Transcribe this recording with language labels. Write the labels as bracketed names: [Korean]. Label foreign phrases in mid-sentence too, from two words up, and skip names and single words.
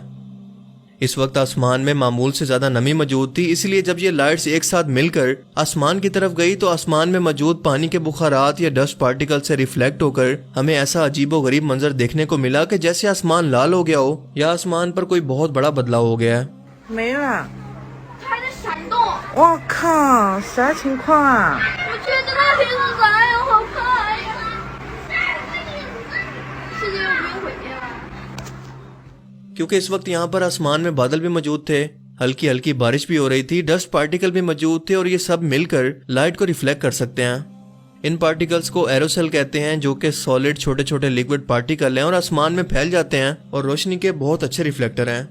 [Urdu] اس وقت آسمان میں معمول سے زیادہ نمی موجود تھی، اس لیے جب یہ لائٹس ایک ساتھ مل کر آسمان کی طرف گئی تو آسمان میں موجود پانی کے بخارات یا [English] dust particle [Urdu] سے ریفلیکٹ ہو کر ہمیں ایسا عجیب و غریب منظر دیکھنے کو ملا کہ جیسے آسمان لال ہو گیا ہو یا آسمان پر کوئی بہت بڑا بدلاؤ ہو گیا ہے. [Chinese] 没了。还在闪动。我靠，啥情况啊？我觉得那边是啥呀？好怕呀！世界要毁灭了。 [Urdu] کیونکہ اس وقت یہاں پر آسمان میں بادل بھی موجود تھے، ہلکی ہلکی بارش بھی ہو رہی تھی, [English] dust particle [Urdu] بھی موجود تھے، اور یہ سب مل کر لائٹ کو ریفلیکٹ کر سکتے ہیں. ان پارٹیکلز کو ایروسیل کہتے ہیں، جو کہ سولڈ چھوٹے چھوٹے [English] liquid particle [Urdu] ہیں اور آسمان میں پھیل جاتے ہیں اور روشنی کے بہت اچھے ریفلیکٹر ہیں.